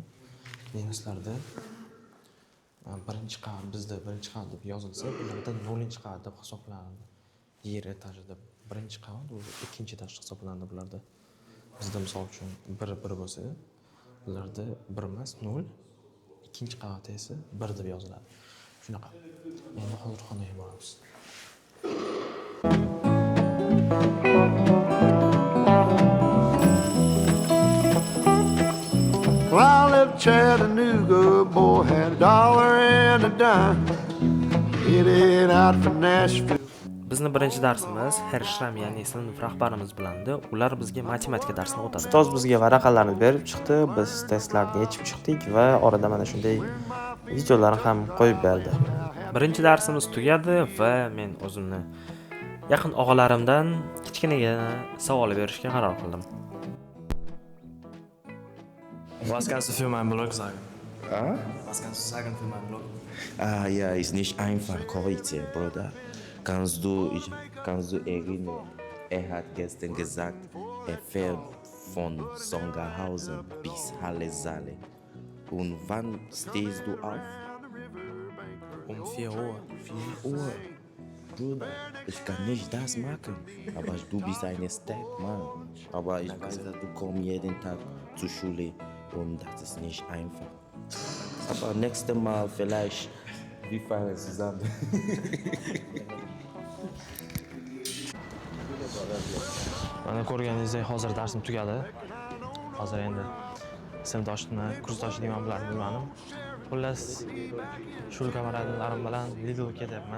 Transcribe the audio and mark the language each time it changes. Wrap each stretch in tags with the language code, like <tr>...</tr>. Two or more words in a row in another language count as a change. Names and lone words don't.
<uz>Nemislarda birinchi qavat, bizda birinchi qavat deb yozilsa, ularda 0-qavat deb hisoblanadi. Yer etaji deb birinchi qavat, o'zi ikkinchi etaj hisoblanadi bularda. Bizda misol uchun 1 bo'lsa, ularda 1 emas 0, ikkinchi qavati esa 1 deb yoziladi. Shunaqa. Endi hozir xonaga boramiz.</uz> <en>Well, I lived Chattanooga, boy had $1 and a dime. Headed out for Nashville.</en> <uz>Bizni birinchi darsimiz Hershram, ya'ni sinf rahbarimiz bilandi. Ular bizga matematika darsini o'tadi. Ustoz bizga varaqalarni berib chiqdi, biz testlarni yechib chiqdik va orada mana shunday videolarni ham qo'yib berdi. Birinchi darsimiz tugadi va men o'zimni yaqin og'alarimdan kichkinagina savol berishga qaror qildim.</uz> <de>Was kannst du für meinen Blog sagen? Ah? Was kannst du sagen für meinen Blog? Ja, ist nicht einfach, korrigieren, Bruder. Kannst du erinnern, hat gestern gesagt, fährt von Songerhausen bis Halle Saale. Und wann stehst du auf? Um 4 Uhr. 4 Uhr. Bruder, ich kann nicht das machen, aber du bist ein Stadtmann. Aber ich weiß, dass du kommst jeden Tag zur Schule und das ist nicht einfach. Aber nächstes Mal vielleicht, wir fahren zusammen.</de> <uz>Mana ko'rganingizdek hozir darsim tugadi. Hozir endi sinfdoshimni, kursdosh deyman bularni bilmadim. Xullas, shul kamaradalarım bilan Lidl ketyapman.</uz>